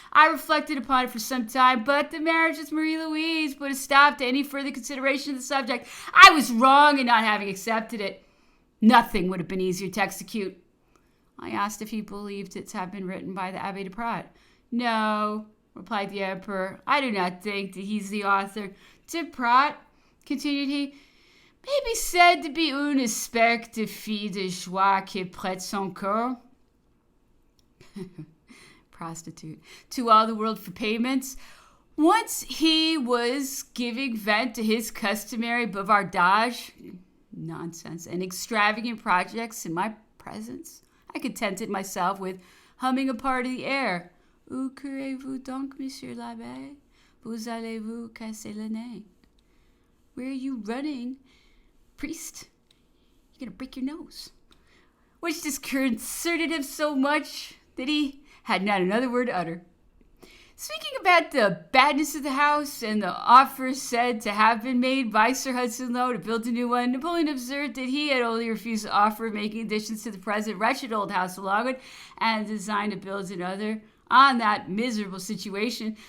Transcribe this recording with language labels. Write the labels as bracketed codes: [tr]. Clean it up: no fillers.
[en] I reflected upon it for some time, but the marriage with Marie-Louise put a stop to any further consideration of the subject. I was wrong in not having accepted it. Nothing would have been easier to execute. I asked if he believed it to have been written by the Abbé de Prat. No, replied the emperor, I do not think that he's the author. De Prat, continued he, may be said to be [fr] une espèce de fille de joie qui prête son cœur. [en] Prostitute to all the world for payments. Once he was giving vent to his customary bavardage, nonsense, and extravagant projects in my presence. I contented myself with humming a part of the air. [fr] Où courez-vous donc, monsieur l'abbé? Vous allez-vous casser le nez? [en] Where are you running, priest? You're gonna break your nose. Which disconcerted him so much that he had not another word to utter. Speaking about the badness of the house and the offer said to have been made by Sir Hudson Lowe to build a new one, Napoleon observed that he had only refused the offer of making additions to the present wretched old house of Longwood and designed to build another on that miserable situation.